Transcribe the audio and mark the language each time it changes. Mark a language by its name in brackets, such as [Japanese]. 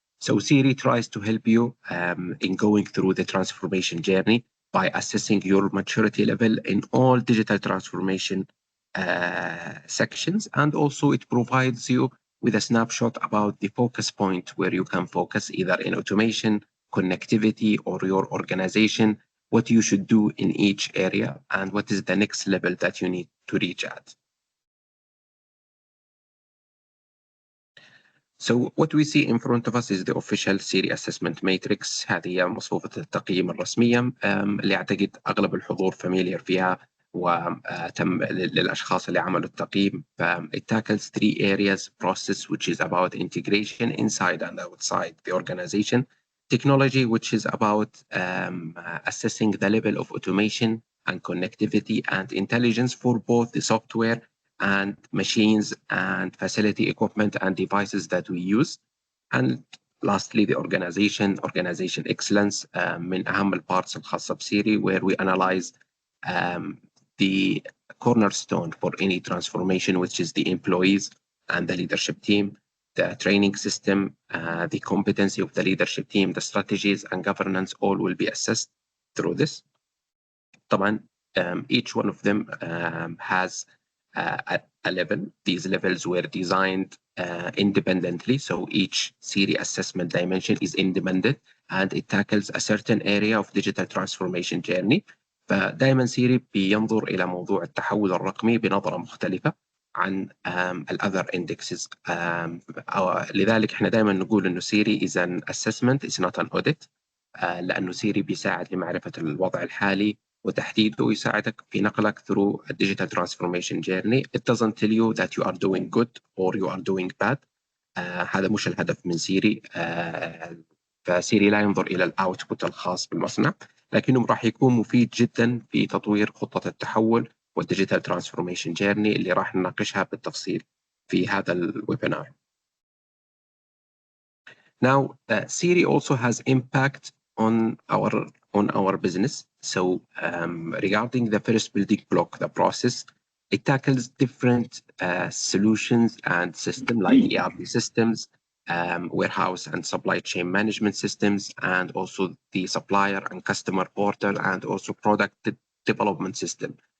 [English] So SIRI tries to help you in going through the transformation journey by assessing your maturity level in all digital transformation sections, and also it provides you with a snapshot about the focus point where you can focus either in automation, connectivity, or your organization, what you should do in each area, and what is the next level that you need to reach at. So what we see in front of us is the official SIRI assessment matrix. [Arabic] هذه هي مصفوفة التقييم الرسمية اللي أعتقد أغلب الحضور فاميليار فيها وتم للأشخاص اللي عملوا التقييم. [English] It tackles 3 areas: process, which is about integration inside and outside the organization; technology, which is about assessing the level of automation and connectivity and intelligence for both the software and machines and facility equipment and devices that we use; and lastly the organization excellence. [Arabic] من أهم البارتس الخاصة بسيري, [English] where we analyze the cornerstone for any transformation, which is the employees and the leadership team, the training system, the competency of the leadership team, the strategies and governance, all will be assessed through this. طبعا each one of them has a level. These levels were designed independently, so each SIRI assessment dimension is independent and it tackles a certain area of digital transformation journey. [Arabic] فدائما SIRI بينظر إلى موضوع التحول الرقمي بنظرة مختلفة عن [English] other indexes. [Arabic] لذلك احنا دائما نقول إنه [English] SIRI is an assessment, it's not an audit. [Arabic] لأنه SIRI بيساعد لمعرفة الوضع الحالي وتحديده، ويساعدك في نقلك [English] through a digital transformation journey. [Arabic] It doesn't tell you that you are doing good or you are doing bad. هذا مش الهدف من SIRI. فSIRI لا ينظر إلى الأوتبوت الخاص بالمصنع، لكنه راح يكون مفيد جدا في تطوير خطة التحول والديجيتال ترانسفورميشن جيرني اللي راح نناقشها بالتفصيل في هذا الويبينار. [English] Now, SIRI also has impact on our business. So regarding the first building block, the process, it tackles different solutions and systems like ERP systems, warehouse and supply chain management systems, and also the supplier and customer portal, and also product development system.